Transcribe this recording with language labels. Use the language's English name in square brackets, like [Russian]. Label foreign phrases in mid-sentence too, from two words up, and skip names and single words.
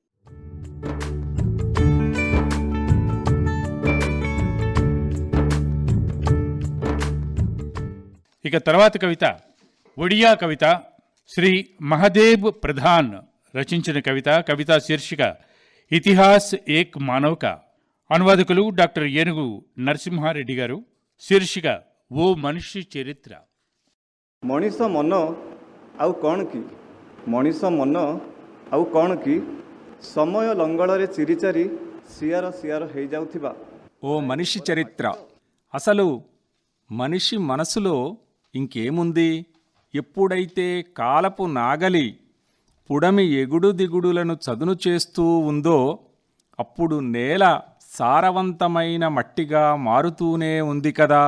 [Telugu] ఇక తర్వాత కవిత ఒడియా కవిత. శ్రీ మహదేవ్ ప్రధాన్ రచించిన కవిత. కవితా శీర్షిక ఇతిహాస్ ఏక్ మానవక. అనువాదకులు డాక్టర్ ఏనుగు నరసింహారెడ్డి గారు. శీర్షిక ఓ మనిషి చరిత్ర. [Odia] ମଣିଷ ମନ ଆଉ କ'ଣ କି, ମଣିଷ ମନ ଆଉ କ'ଣ କି, ସମୟ ଲଙ୍ଗଳରେ ଚିରିଚାରି ସିଆର ସିଆର ହେଇଯାଉଥିବା [Telugu] ఓ మనిషి చరిత్ర. అసలు మనిషి మనసులో ఇంకేముంది? ఎప్పుడైతే కాలపు నాగలి పుడమి ఎగుడు దిగుడులను చదును చేస్తూ ఉందో అప్పుడు నేల సారవంతమైన మట్టిగా మారుతూనే ఉంది కదా.